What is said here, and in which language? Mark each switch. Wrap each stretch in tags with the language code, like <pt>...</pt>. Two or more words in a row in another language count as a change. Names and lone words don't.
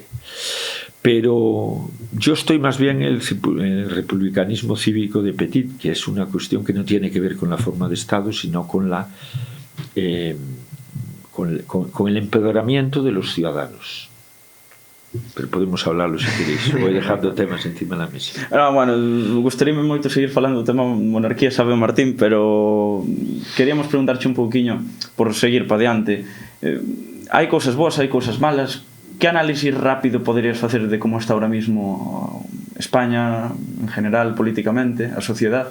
<es>Pero yo estoy más bien en el republicanismo cívico de Petit, que es una cuestión que no tiene que ver con la forma de Estado, sino con el empoderamiento de los ciudadanos. Pero podemos hablarlo se queréis. Voy dejando temas</es> <gl>encima da mesa. Bueno, gustaríame moito seguir falando do tema monarquía, sabe o Martín, pero queríamos preguntarche un pouquiño por seguir pa diante. Hai cousas boas, hai cousas malas. Que análisis rápido poderías facer de como está</gl> <es>ahora mismo</es> <gl>España, en general, políticamente, a sociedade?</gl>